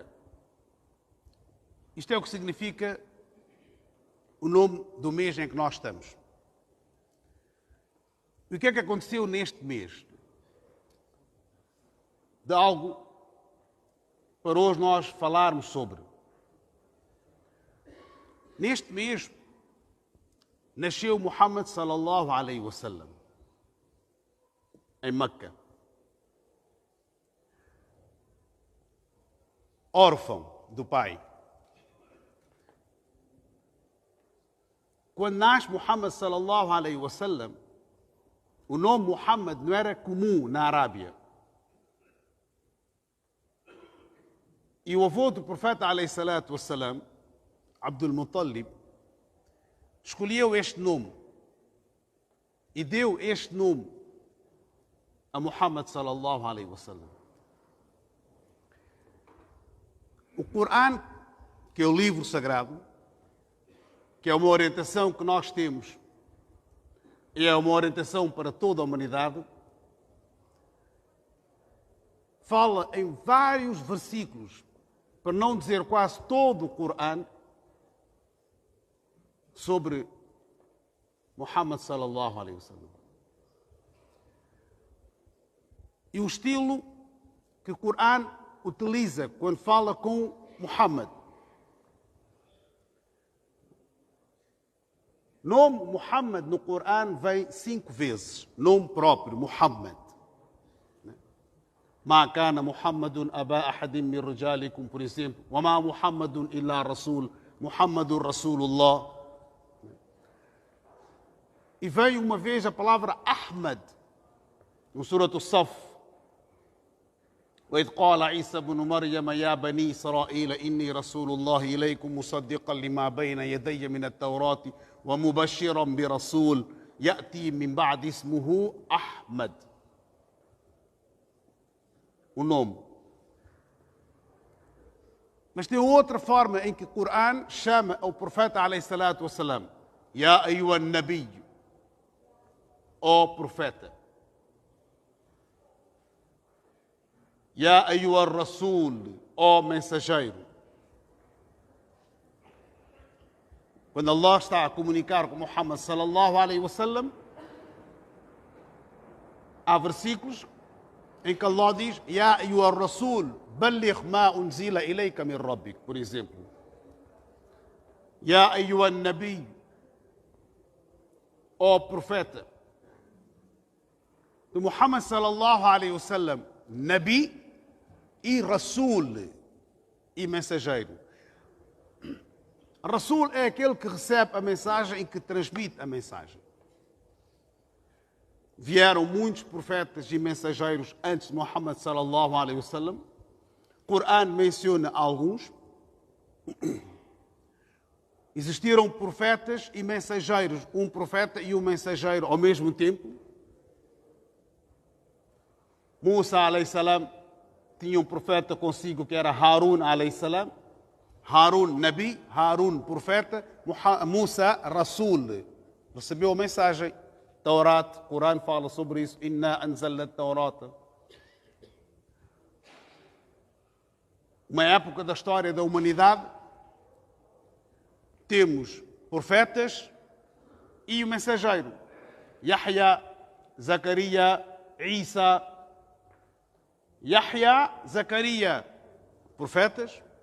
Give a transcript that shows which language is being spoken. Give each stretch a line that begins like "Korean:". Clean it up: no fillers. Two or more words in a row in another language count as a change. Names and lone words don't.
Portuguese: Isto é o que significa o nome do mês em que nós estamos. E o que é que aconteceu neste mês? De algo para hoje nós falarmos sobre. Neste mês nasceu Muhammad
Arabic: صلى الله عليه وسلم
Portuguese: em Meca, órfão do pai. Quando nasce Muhammad
Arabic: صلى الله عليه وسلم,
Portuguese: o nome Muhammad não era comum na Arábia. E o avô do profeta
Arabic: عليه الصلاة والسلام,
Portuguese: Abdul Muttalib, escolheu este nome e deu este nome a Muhammad
Arabic: صلى الله عليه وسلم.
Portuguese: O Corão, que é o livro sagrado, que é uma orientação que nós temos e é uma orientação para toda a humanidade, fala em vários versículos, para não dizer quase todo o Corão, sobre Muhammad
Arabic: صلى الله عليه وسلم.
Portuguese: E o estilo que o Corão utiliza quando fala com Muhammad. Nome Muhammad no Corão vem 5 vezes. Nome próprio,
Arabic: Muhammad. ما كان محمد أبا أحد من رجالكم,
Portuguese: por exemplo.
Arabic: وما محمد إلا رسول, محمد رسول الله.
Portuguese: E veio uma vez a palavra Ahmad, no Surat As-Saff.
Arabic: وإذ قال عيسى بن مريم يا بني إسرائيل إني رسول الله إليكم مصدقا لما بين يدي من التوراة ومبشرا برسول يأتي من بعد اسمه أحمد.
Portuguese: O nome. Mas tem outra forma em que o Corão chama o profeta
Arabic: عليه الصلاة والسلام. يا أيها النبي,
Portuguese: ó profeta.
Arabic: يا أيها الرسول,
Portuguese: ó mensageiro. Quando Allah está a comunicar com Muhammad
Arabic: صلى الله عليه وسلم,
Portuguese: há versículos em que Allah diz:
Arabic: يا أيها الرسول بلغ ما أنزل إليك من ربك,
Portuguese: por exemplo.
Arabic: يا أيها النبي,
Portuguese: ó profeta. De Muhammad
Arabic: صلى الله عليه وسلم,
Portuguese: Nabi e Rasul e mensageiro. Rasul é aquele que recebe a mensagem e que transmite a mensagem. Vieram muitos profetas e mensageiros antes de Muhammad
Arabic: صلى الله عليه وسلم.
Portuguese: O Corão menciona alguns. Existiram profetas e mensageiros, um profeta e um mensageiro ao mesmo tempo. Musa
Arabic: عليه السلام
Portuguese: tinha um profeta consigo que era Harun
Arabic: عليه السلام.
Portuguese: Harun Nabi, Harun profeta, Musa Rasul. Recebeu a mensagem. Taurat, o Corão fala sobre isso.
Arabic: إنا أنزلنا التوراة.
Portuguese: Uma época da história da humanidade, temos profetas e o mensageiro. Yahya, Zacarias, Isa. Yahya, Zacarias, profetas.